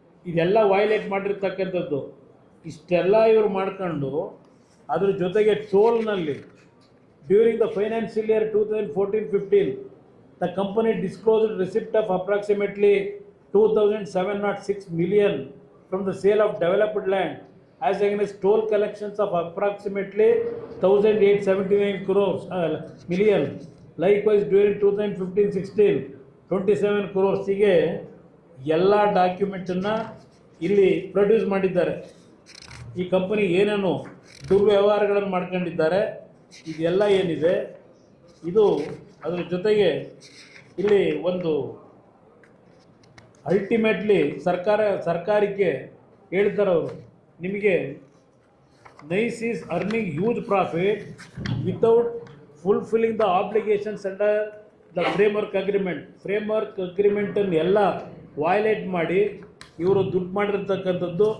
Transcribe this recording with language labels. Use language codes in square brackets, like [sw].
[kn] ಇದೆಲ್ಲ ವೈಲೇಟ್ ಮಾಡಿರ್ತಕ್ಕಂಥದ್ದು. ಇಷ್ಟೆಲ್ಲ ಇವರು ಮಾಡ್ಕೊಂಡು ಅದ್ರ ಜೊತೆಗೆ ಟೋಲ್ನಲ್ಲಿ [en] During the financial year 2014-15 the company disclosed receipt of approximately 2,706 million from the sale of developed land as against toll collections of approximately 1,879 million. Likewise, during 2015-16, 27 crores. [kn] ಹೀಗೆ ಎಲ್ಲ ಡಾಕ್ಯುಮೆಂಟನ್ನು ಇಲ್ಲಿ ಪ್ರೊಡ್ಯೂಸ್ ಮಾಡಿದ್ದಾರೆ. ಈ ಕಂಪನಿ ಏನೇನು ದುರ್ವ್ಯವಹಾರಗಳನ್ನು ಮಾಡ್ಕೊಂಡಿದ್ದಾರೆ ಇದೆಲ್ಲ ಏನಿದೆ ಇದು ಅದರ ಜೊತೆಗೆ ಇಲ್ಲಿ ಒಂದು ಅಲ್ಟಿಮೇಟ್ಲಿ ಸರ್ಕಾರಕ್ಕೆ ಹೇಳ್ತಾರೆ ಅವರು, ನಿಮಗೆ [en] NICE is earning huge profit without fulfilling the obligations under the framework [kn] ಅಗ್ರಿಮೆಂಟನ್ನು ಎಲ್ಲ ವೈಲೇಟ್ ಮಾಡಿ ಇವರು ದುಡ್ಡು ಮಾಡಿರ್ತಕ್ಕಂಥದ್ದು.